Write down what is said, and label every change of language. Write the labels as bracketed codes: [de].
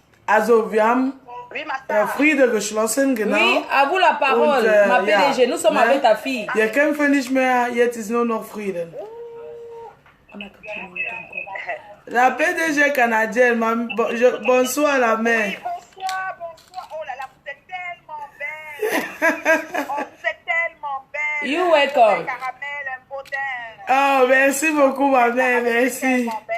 [de] Also wir haben Friede geschlossen, genau. [fr] Oui, à vous la parole, und, ma PDG, nous sommes avec ta fille. [de] Wir kämpfen nicht mehr, jetzt ist nur noch Frieden. [fr] La PDG canadienne, bonsoir la mère. Bonsoir. Oh là là, vous êtes tellement belle. Oh, vous êtes tellement belle. [en] You welcome. [fr] Caramel, un beau teint. Oh, merci beaucoup ma mère, merci.